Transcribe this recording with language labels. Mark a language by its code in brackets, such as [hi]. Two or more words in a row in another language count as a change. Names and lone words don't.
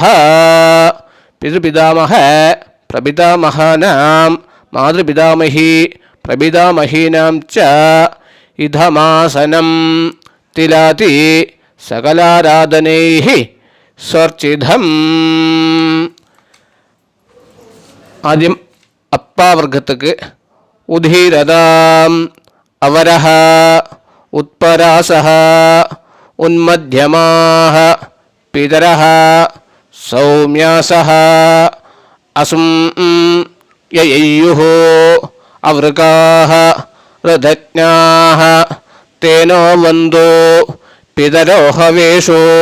[sa] पितृपितामह प्रपितामहानां मातृपितामही प्रपितामहीनां च इदमासनं तिलाति सकलाराधनैः स्वर्चिधम्. [ta] ஆத்யம் அப்பாவர்கத்துக்கு [sa] ഉദീരതാം അവരഹ ഉത്പരാസഹ ഉന്മധ്യമാഹ പിതരഹ സൗമ്യാസഹ അസും യയയ്യുഃ അവൃകാഃ ഋതജ്ഞാഃ തേനോ വന്ദോ പിതരോ ഹവേഷോ